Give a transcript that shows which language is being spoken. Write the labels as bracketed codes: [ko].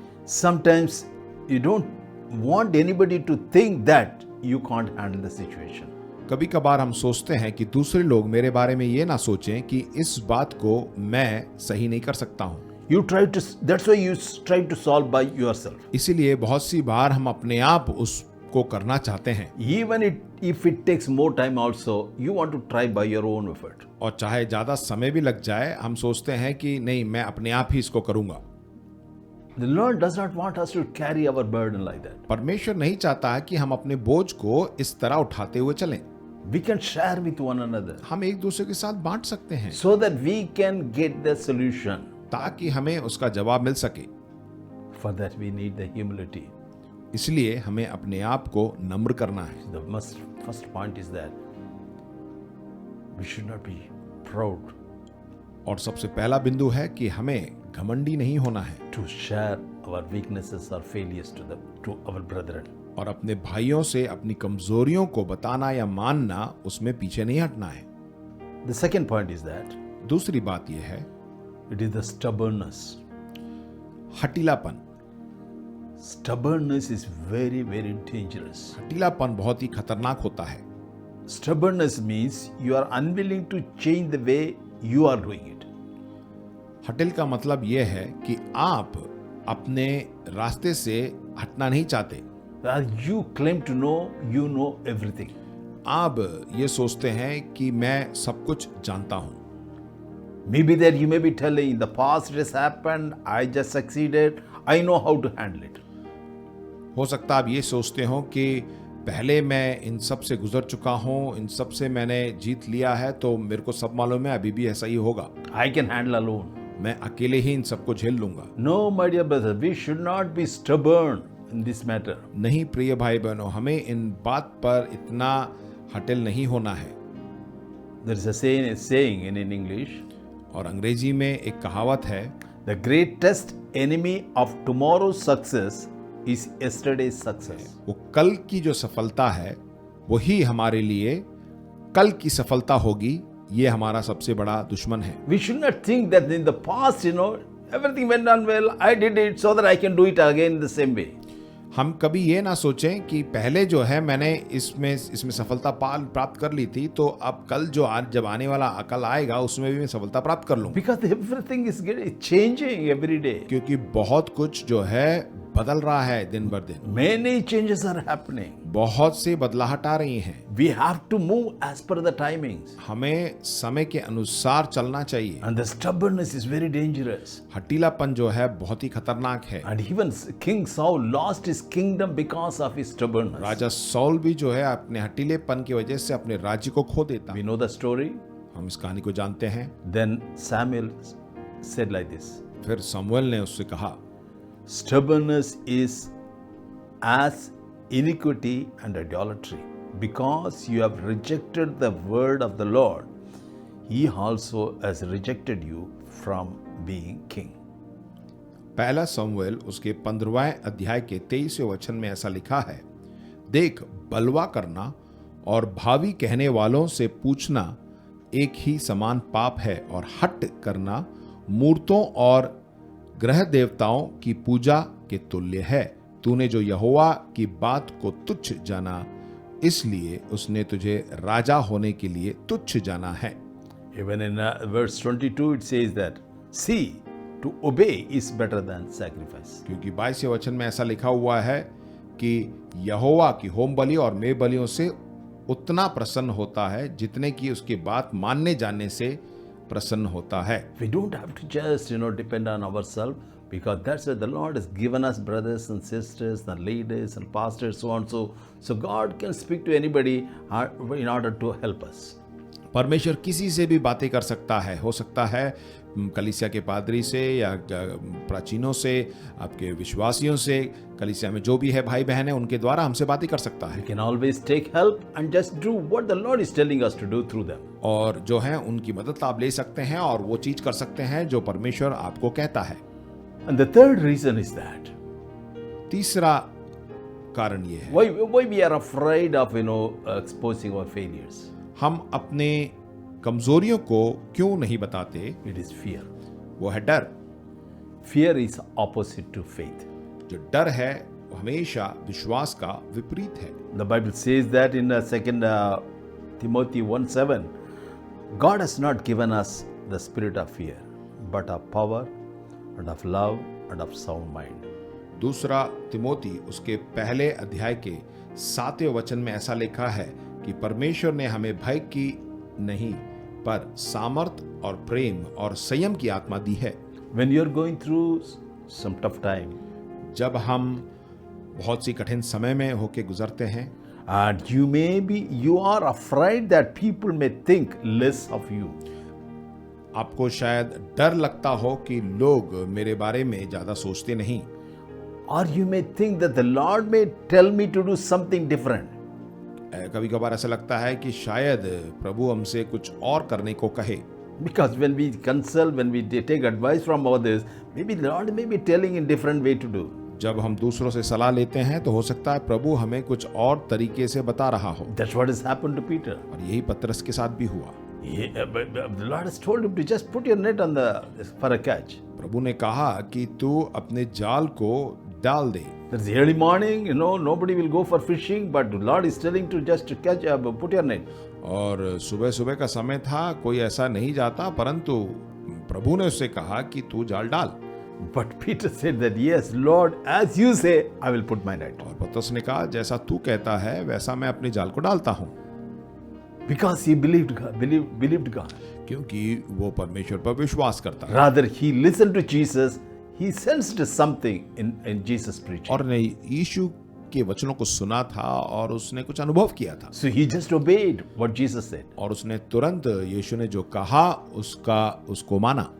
[en] Sometimes you don't want anybody to think that you can't handle the situation. [hi] कभी कभार हम सोचते हैं कि दूसरे लोग मेरे बारे में ये ना सोचें कि इस बात को मैं सही नहीं कर सकता हूँ। [en] That's why you try to solve by yourself. [hi] इसीलिए बहुत सी बार हम अपने आप उस को करना चाहते हैं, [en] Even if it takes more time also, you want to try by your own effort. [hi] और चाहे ज्यादा समय भी लग जाए, हम सोचते हैं कि नहीं, मैं अपने आप ही इसको करूंगा। [en] The Lord does not want us to carry our burden like that. [hi] परमेश्वर नहीं चाहता है कि हम अपने बोझ को इस तरह उठाते हुए चलें। [en] We can share with one another [hi] हम एक दूसरे के साथ बांट सकते हैं [en] so that we can get the solution. [hi] ताकि हमें उसका जवाब मिल सके। [en] For that we need the humility. [hi] इसलिए हमें अपने आप को नम्र करना है। [en] The first point is that we should not be proud [hi] और सबसे पहला बिंदु है कि हमें घमंडी नहीं होना है [en] to share our weaknesses or failures to our brethren. [hi] और अपने भाइयों से अपनी कमजोरियों को बताना या मानना, उसमें पीछे नहीं हटना है। [en] The second point is that [hi] दूसरी बात यह है, [en] it is the stubbornness. [hi] हठीलापन। [en] Stubbornness is very, very dangerous. [hi] हठीलापन बहुत ही खतरनाक होता है। [en] Stubbornness means you are unwilling to change the way you are doing it. [hi] हठिल का मतलब यह है कि आप अपने रास्ते से हटना नहीं चाहते। [en] You claim to know, you know everything. [hi] आप ये सोचते हैं कि मैं सब कुछ जानता हूं। [en] Maybe that you may be telling, in the past it has happened, I just succeeded, I know how to handle it. [hi] हो सकता है आप ये सोचते हो कि पहले मैं इन सब से गुजर चुका हूं, इन सब से मैंने जीत लिया है, तो मेरे को सब मालूम है, अभी भी ऐसा ही होगा। [en] I can handle alone. [hi] मैं अकेले ही इन सबको झेल लूंगा। [en] No, my dear brother, we should not be stubborn in this matter. [hi] नहीं प्रिय भाई बहनों, हमें इन बात पर इतना हटिल नहीं होना है। [en] There is a saying in English, [hi] और अंग्रेजी में एक कहावत है, [en] the greatest enemy of tomorrow's success is yesterday's success. [hi] वो कल की जो सफलता है वही हमारे लिए कल की सफलता होगी। ये हमारा सबसे बड़ा दुश्मन है। [en] We should not think that in the past, everything went on well, I did it so that I can do it again the same way. [hi] हम कभी ये ना सोचें कि पहले जो है मैंने इसमें सफलता प्राप्त कर ली थी, तो अब कल जो जब आने वाला कल आएगा उसमें भी मैं सफलता प्राप्त कर लूंगा। [en] Because everything is changing every day. [hi] क्योंकि बहुत कुछ जो है बदल रहा है दिन बर दिन। [en] Many changes are happening. [hi] बहुत से बदलाहट आ रही हैं। [en] We have to move as per the timings. [hi] हमें समय के अनुसार चलना चाहिए। [en] And the stubbornness is very dangerous. [hi] हठीलापन जो है बहुत ही खतरनाक है। [en] And even King Saul lost his kingdom because of his stubbornness. [hi] Raja soul भी जो है अपने हठीलेपन की वजह से अपने राज्य को खो देता। [en] We know the story. [hi] हम इस कहानी को जानते हैं। [en] Then Samuel said like this. [hi] फिर समूएल ने उससे कहा, [en] Stubbornness is as iniquity and idolatry. Because you have rejected the word of the Lord, he also has rejected you from being king. [hi] पहला समूएल उसके 15वें अध्याय के 23वें वचन में ऐसा लिखा है, देख, बलवा करना और भावी कहने वालों से पूछना एक ही समान पाप है, और हट करना मूर्तों और ग्रह देवताओं की पूजा के तुल्य है। तूने जो यहोवा की बात को तुच्छ जाना, इसलिए उसने तुझे राजा होने के लिए तुच्छ जाना है। [en] Even in verse 22 it says that, see, to obey is better than sacrifice. [hi] क्योंकि 22वें वचन में ऐसा लिखा हुआ है कि यहोवा की होम बलि और मेह बलियों से उतना प्रसन्न होता है जितने की उसकी बात मानने जाने से प्रसन्न होता है। [en] We don't have to just depend on ourselves, because that's why the Lord has given us brothers and sisters and leaders and pastors, so on, so God can speak to anybody in order to help us. [hi] परमेश्वर किसी से भी बातें कर सकता है। हो सकता है कलीसिया के पादरी से या प्राचीनों से, आपके विश्वासियों से, कलीसिया में जो भी है भाई बहन है, उनके द्वारा हमसे बातें कर सकता है। [en] We can always take help and just do what the Lord is telling us to do through them. [hi] और जो है उनकी मदद आप ले सकते हैं और वो चीज कर सकते हैं जो परमेश्वर आपको कहता है। [en] And the third reason is that, [hi] तीसरा कारण ये है, [en] why we are afraid of exposing our failures. [hi] हम अपने कमजोरियों को क्यों नहीं बताते? [en] It is fear. [hi] वो है डर। [en] Fear is opposite to faith. [hi] जो डर है वो हमेशा विश्वास का विपरीत है। [en] The Bible says that in 2 Timothy 1:7, God has not given us the spirit of fear, but of power and of love and of sound mind. [hi] दूसरा तिमोथी उसके पहले अध्याय के 7वें वचन में ऐसा लिखा है कि परमेश्वर ने हमें भय की नहीं पर सामर्थ और प्रेम और संयम की आत्मा दी है। [en] When you're going through some tough time [hi] जब हम बहुत सी कठिन समय में होके गुजरते हैं [en] and you are afraid that people may think less of you, [hi] आपको शायद डर लगता हो कि लोग मेरे बारे में ज्यादा सोचते नहीं, [en] or you may think that the Lord may tell me to do something different. [hi] कभी कभार ऐसा लगता है कि शायद प्रभु हमसे कुछ और करने को कहे। [en] Because when we consult, when we take advice from others, maybe the Lord may be telling in different way to do. [hi] जब हम दूसरों से सलाह लेते हैं तो हो सकता है प्रभु हमें कुछ और तरीके से बता रहा हो। [en] That's what has happened to Peter. [hi] और यही पतरस के साथ भी हुआ। [en] But the Lord has told him to just put your net on for a catch. [hi] प्रभु ने कहा कि तू अपने जाल को डाल दे। [en] There's early morning, nobody will go for fishing, but the Lord is telling to just catch, put your net. [hi] और सुबह सुबह का समय था, कोई ऐसा नहीं जाता, परंतु प्रभु ने उससे कहा कि तू जाल डाल। [en] But Peter said that, yes, Lord, as you say, I will put my net. [hi] और पतरस ने कहा जैसा तू कहता है वैसा मैं अपने जाल को डालता हूँ। [en] Because he believed God. [hi] क्योंकि वो परमेश्वर पर विश्वास करता है। [en] Rather, he listened to Jesus. He sensed something in Jesus' preaching. [hi] और ने यीशु के वचनों को सुना था और उसने कुछ अनुभव किया था। [en] So he just obeyed what Jesus said. [hi] और उसने तुरंत यीशु ने जो कहा उसको माना।